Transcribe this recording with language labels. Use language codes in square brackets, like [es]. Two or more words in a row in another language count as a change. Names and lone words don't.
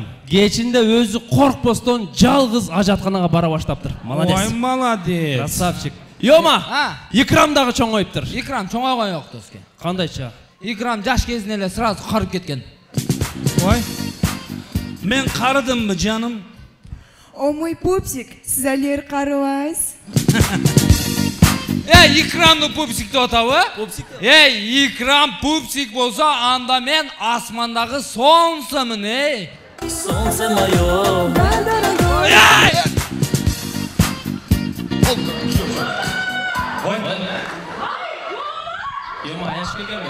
[ky] Кечинде өзү коркпостон жалгыз ажатканага бара баштаптыр. [ru] Молодец. Ой, молодец. Красавчик. [ky] Йома, Икрам дагы чоңоюптур. Икрам чоңойгон жок, доске. Кандайча? Икрам жаш кезинде эле сразу карып кеткен. Ой. Мен карыдымбы, жаным? [ru] О, мой пупсик, [ky] сиз алер карыбайсыз. Икрамды пупсик деп атабы? Пупсик. Икрам пупсик болсо, анда мен асмандагы солнцемин, [ru] Солнце моё. [ky] Йома, аяш келгенби?